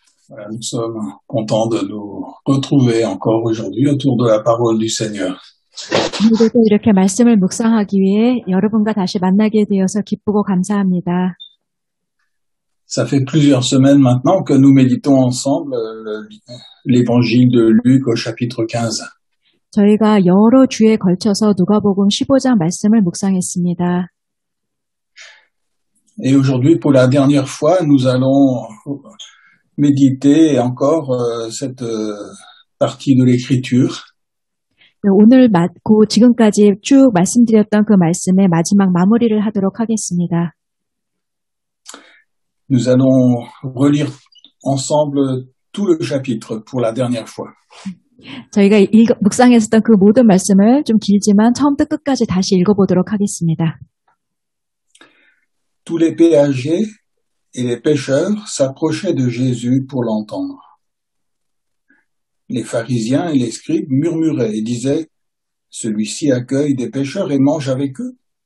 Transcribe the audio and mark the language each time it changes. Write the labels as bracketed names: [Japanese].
[French] Nous sommes contents de nous retrouver encore aujourd'hui autour de la parole du Seigneur. [Korean] 오늘도 이렇게 말씀을 묵상하기 위해 여러분과 다시 만나게 되어서 기쁘고 감사합니다. [French] Ça fait plusieurs semaines maintenant que nous méditons ensemble l'évangile de Luc au chapitre 15. [Korean] 저희가 여러 주에 걸쳐서 누가복음 15장 말씀을 묵상했습니다. [French] Et aujourd'hui, pour la dernière fois, nous allons méditer encore cette partie de l'écriture. [Korean] 오늘 맞고 지금까지 쭉 말씀드렸던 그 말씀의 마지막 마무리를 하도록 하겠습니다. [French] Nous allons relire ensemble tout le chapitre pour la dernière fois. [Korean] 저희가 묵상했었던 그 모든 말씀을 좀 길지만 처음부터 끝까지 다시 읽어보도록 하겠습니다. [French] Tous les péagers et les pêcheurs s'approchaient de Jésus pour l'entendre. Les pharisiens et les scribes murmuraient et disaient « Celui-ci accueille des pêcheurs et mange avec eux ».